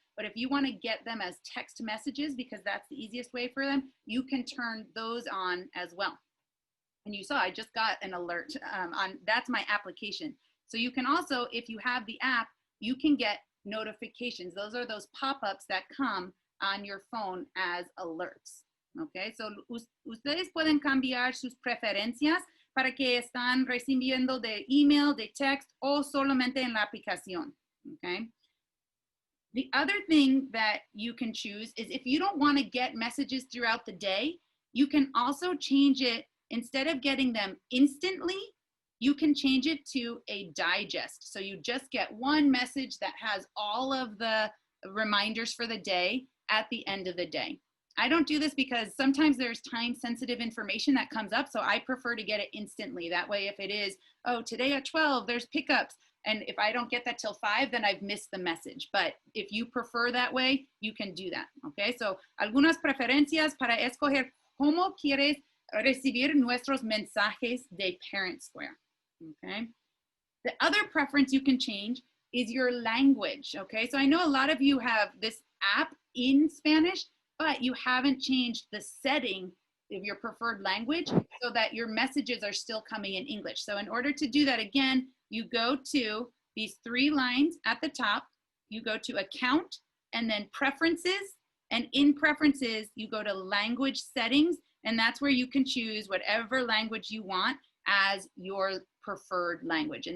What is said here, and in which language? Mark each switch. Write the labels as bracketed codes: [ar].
[en] But if you want to get them as text messages because that's the easiest way for them, you can turn those on as well. And you saw I just got an alert on, that's my application. So you can also, if you have the app, you can get notifications. Those are those pop-ups that come on your phone as alerts. Okay, so [es] ustedes pueden cambiar sus preferencias para que están recibiendo de email, de text, o solamente en la aplicación. [en] Okay. The other thing that you can choose is if you don't want to get messages throughout the day, you can also change it. Instead of getting them instantly, you can change it to a digest. So you just get one message that has all of the reminders for the day at the end of the day. I don't do this because sometimes there's time-sensitive information that comes up, so I prefer to get it instantly. That way, if it is, oh, today at 12, there's pickups, and if I don't get that till 5, then I've missed the message. But if you prefer that way, you can do that, okay? [es] So, algunas preferencias para escoger cómo quieres recibir nuestros mensajes de ParentSquare, okay? [en] The other preference you can change is your language, okay? So I know a lot of you have this app in Spanish, but you haven't changed the setting of your preferred language so that your messages are still coming in English. So in order to do that, again, you go to these 3 lines at the top, you go to Account, and then Preferences, and in Preferences, you go to Language Settings, and that's where you can choose whatever language you want as your preferred language.